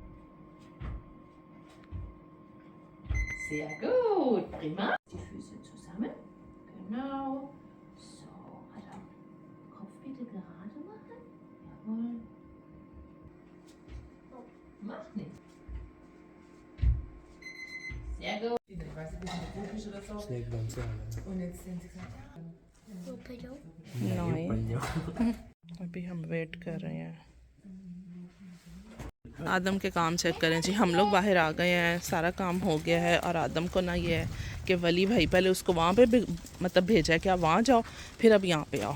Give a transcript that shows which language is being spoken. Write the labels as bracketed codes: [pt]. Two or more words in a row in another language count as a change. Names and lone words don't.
[de] Sehr gut, prima. Die Füße zusammen. Genau. So, Adam. Kopf bitte gerade machen. Jawohl. Macht nichts. Sehr gut. Snake bun से आ [hi] नहीं, अभी हम वेट कर रहे हैं। आदम के काम चेक करें जी। हम लोग बाहर आ गए हैं, सारा काम हो गया है और आदम को ना ये है कि वली भाई पहले उसको वहाँ पे मतलब भेजा है कि आप वहाँ जाओ, फिर अब यहाँ पे आओ।